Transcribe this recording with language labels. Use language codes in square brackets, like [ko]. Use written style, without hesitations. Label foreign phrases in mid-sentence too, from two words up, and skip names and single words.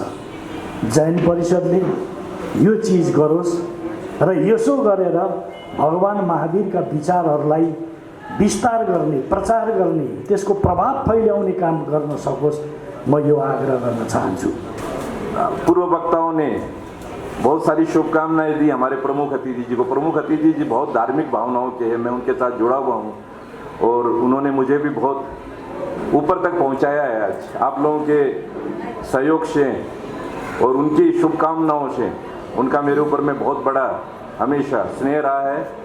[ne] जैन परिषदले यो चिज गरोस् र यसो गरेर भगवान महावीरका विचारहरूलाई विस्तार गर्ने, प्रचार गर्ने, त्यसको प्रभाव फैल्याउने काम गर्न सकोस्, म यो आग्रह गर्न चाहन्छु। [hi] पूर्व वक्ताओं ने बहुत सारी शुभकामनाएं दी हमारे प्रमुख अतिथि जी को। प्रमुख अतिथि जी बहुत धार्मिक भावनाओं के हैं, मैं उनके साथ जुड़ा हुआ हूँ और उन्होंने मुझे भी बहुत ऊपर तक पहुँचाया है। आज आप लोगों के सहयोग से और उनकी शुभकामनाओं से उनका मेरे ऊपर में बहुत बड़ा हमेशा स्नेह रहा है।